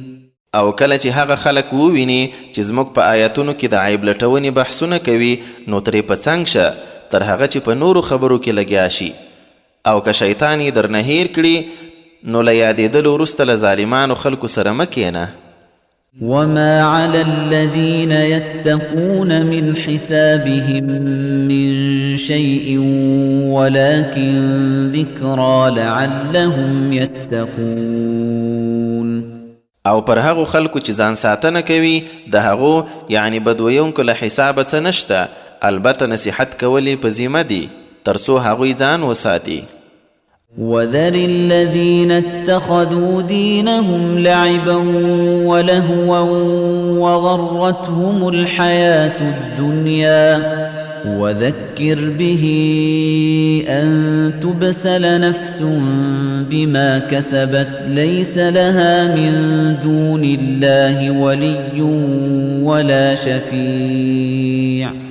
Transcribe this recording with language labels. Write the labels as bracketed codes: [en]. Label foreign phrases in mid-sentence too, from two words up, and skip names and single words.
[ps] او کله چې هغه خلک وویني چې زموږ په آیتونو کې د عیب لټونې بحثونه کوي نو ترې په څنګ شه تر هغه چې په نورو خبرو کې لګیا شي. او که شیطان یې درنه هیر کړي نو له یادېدلو وروسته له ظالمانو خلکو سره مه کښېنه. [ar] وما على الذين يتقون من حسابهم من شيء ولكن ذكرى لعلهم يتقون. [ps] او پر هغو خلکو چې ځان ساتنه کوي د هغو یعنی بدویونکو له حسابه څه نشته البته نصیحت کولی په ذمه دي تر څو هغوی ځان وساتي. [ar] وذر الذين اتخذوا دينهم لعبا ولهوا وغرتهم الحياة الدنيا وذكر به أن تبسل نفس بما كسبت ليس لها من دون الله ولي ولا شفيع